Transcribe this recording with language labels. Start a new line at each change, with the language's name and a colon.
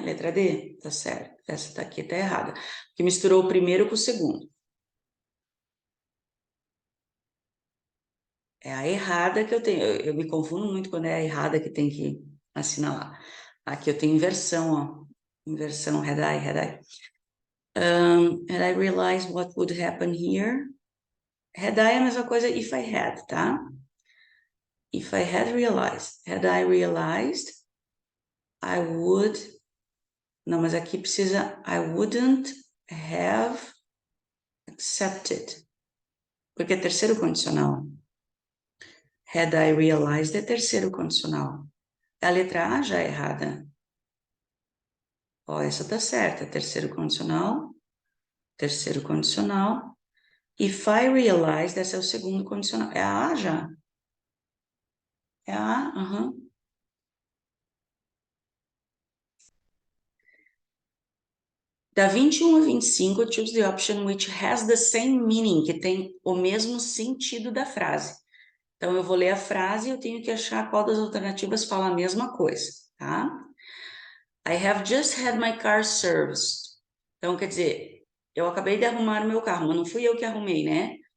Portuguese: Letra D, tá certo. Essa daqui tá errada. Porque misturou o primeiro com o segundo. É a errada que eu tenho. Eu me confundo muito quando é a errada que tem que assinalar. Aqui eu tenho inversão, ó. Inversão, had I.
English: Had I realized what would happen here? Had I
Portuguese: é a mesma coisa
English: if I had,
Portuguese: tá?
English: If I had realized. Had I realized, I would...
Portuguese: Não, mas aqui precisa...
English: I wouldn't have accepted.
Portuguese: Porque é terceiro condicional.
English: Had I realized
Portuguese: é terceiro condicional. A letra A já é errada. Ó, essa tá certa. Terceiro condicional. Terceiro condicional.
English: If I realized,
Portuguese: esse é o segundo condicional. É a A já? É a A? Uhum. Da 21 a 25,
English: choose the option which has the same meaning,
Portuguese: que tem o mesmo sentido da frase. Então, eu vou ler a frase e eu tenho que achar qual das alternativas fala a mesma coisa, tá?
English: I have just had my car serviced.
Portuguese: Então, quer dizer, eu acabei de arrumar o meu carro, mas não fui eu que arrumei, né?